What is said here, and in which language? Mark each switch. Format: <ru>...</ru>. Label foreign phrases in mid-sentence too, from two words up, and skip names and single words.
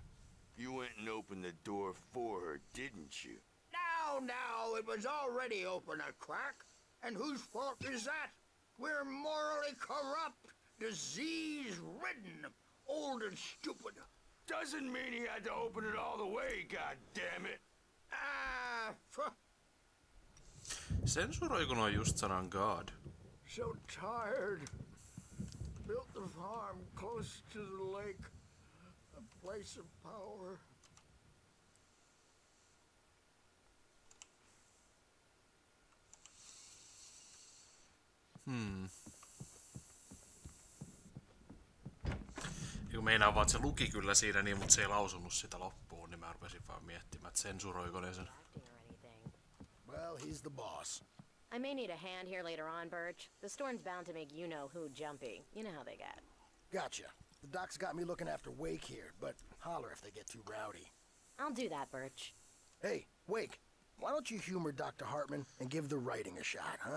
<en>You went and opened the door for her, didn't you? Now, it was already open a crack. And whose fault is that? We're morally corrupt, disease-ridden, old and stupid. Doesn't mean he had to open it all the way, goddammit.</en> <fi>Sensuroiko noin just sanan God?</fi> <en>So tired. Built the farm close to the lake. A place of power.</en> <fi>Kun meinaa vaan, että se luki kyllä siinä niin, mutta se ei lausunut sitä loppuun, niin mä rupesin vaan miettimään, että sensuroiko ne sen.</fi> <en>Well, he's the boss. I may need a hand here later on, Birch. The storm's bound to make you-know-who jumpy. You know how they get. Gotcha. The doc's got me looking after Wake here, but holler if they get too rowdy. I'll do that, Birch. Hey, Wake, why don't you humor Dr. Hartman and give the writing a shot, huh?</en>